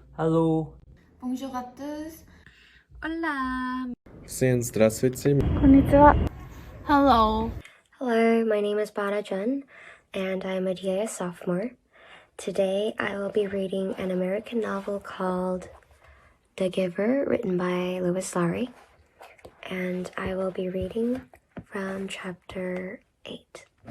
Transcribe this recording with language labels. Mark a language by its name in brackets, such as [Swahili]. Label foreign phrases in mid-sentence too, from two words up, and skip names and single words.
[English] Hello. [French] Bonjour à tous. [Spanish] Hola. [Russian] Всем здравствуйте. [Japanese] Konnichiwa. [English] Hello. Hello, my name is Bana Jun, and I'm a DIS sophomore. Today I will be reading an American novel called The Giver, written by Lewis Larry, and I will be reading from chapter 8.